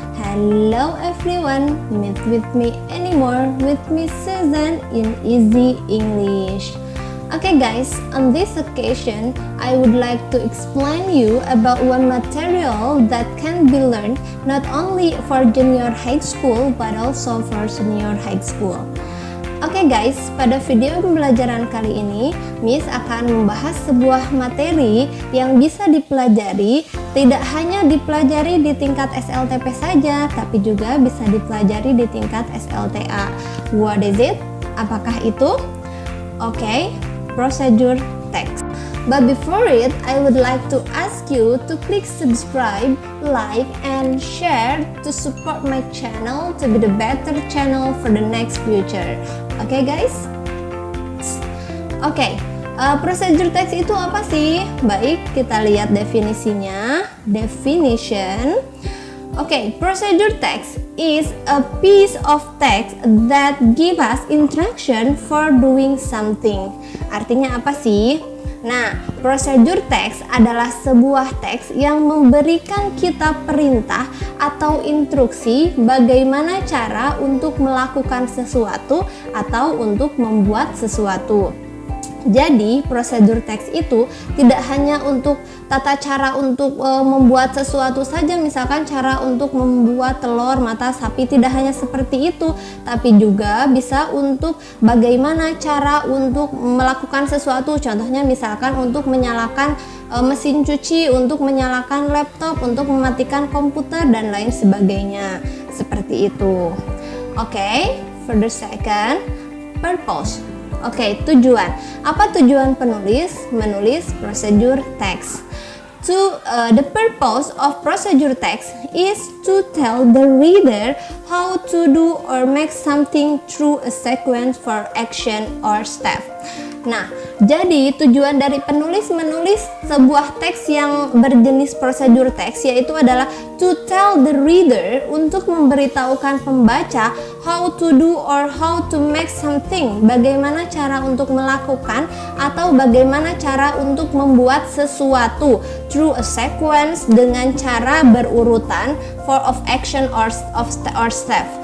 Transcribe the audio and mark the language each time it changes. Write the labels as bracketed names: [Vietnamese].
[English] Hello everyone, meet with me anymore with Miss Susan in Easy English. Okay guys, on this occasion I would like to explain you about one material that can be learned not only for junior high school but also for senior high school. [Indonesian] Oke guys, pada video pembelajaran kali ini Miss akan membahas sebuah materi yang bisa dipelajari, tidak hanya dipelajari di tingkat SLTP saja, tapi juga bisa dipelajari di tingkat SLTA. [English] What is it? [Indonesian] Apakah itu? [English] Oke, procedure text. But before it, I would like to ask you to click subscribe, like, and share to support my channel to be the better channel for the next future. [Indonesian] Oke guys? Oke, procedure text itu apa sih? Baik, kita lihat definisinya. Definition. [English] Okay, procedure text is a piece of text that give us instruction for doing something. [Indonesian] Artinya apa sih? Nah, procedure text adalah sebuah teks yang memberikan kita perintah atau instruksi bagaimana cara untuk melakukan sesuatu atau untuk membuat sesuatu. Jadi, prosedur teks itu tidak hanya untuk tata cara untuk membuat sesuatu saja, misalkan cara untuk membuat telur mata sapi, tidak hanya seperti itu, tapi juga bisa untuk bagaimana cara untuk melakukan sesuatu. Contohnya misalkan untuk menyalakan mesin cuci, untuk menyalakan laptop, untuk mematikan komputer dan lain sebagainya. Seperti itu. Oke, [English] for the second, purpose. [Indonesian] Oke, tujuan. Apa tujuan penulis menulis procedure text? [English] The purpose of procedure text is to tell the reader how to do or make something through a sequence for action or step. [Indonesian] Nah, jadi tujuan dari penulis menulis sebuah teks yang berjenis prosedur teks yaitu adalah [English] to tell the reader, [Indonesian] untuk memberitahukan pembaca [English] how to do or how to make something, [Indonesian] bagaimana cara untuk melakukan atau bagaimana cara untuk membuat sesuatu [English] through a sequence, [Indonesian] dengan cara berurutan [English] for of action or step.